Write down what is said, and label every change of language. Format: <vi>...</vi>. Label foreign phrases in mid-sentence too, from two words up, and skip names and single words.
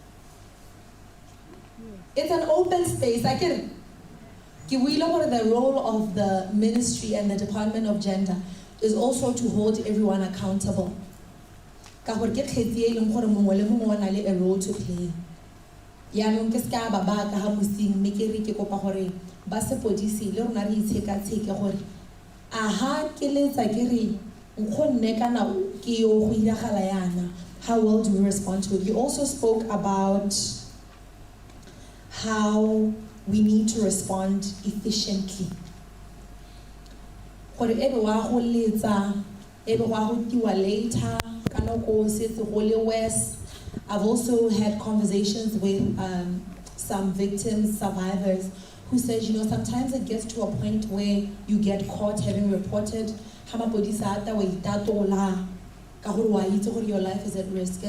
<en>It's an open space, I get it. The role of the ministry and the Department of Gender is also to hold everyone accountable. A role to play.</en> <tn>yaanong ke ska ba ba ka ha mosing mme ke re ke kopa gore ba sepodisi le rona re itsheka-tsheke gore aha ke letsa ke re nkgonne kana ke yo go iragala yana.</tn> <en>How well do we respond to it? You also spoke about how we need to respond efficiently.</en> <tn>Gore ebe wa go letsa ebe wa go tiwa later kana go setse go le worse.</tn> <en>I've also had conversations with some victims, survivors, who says, you know, sometimes it gets to a point where you get caught having reported, your life is at risk.</en>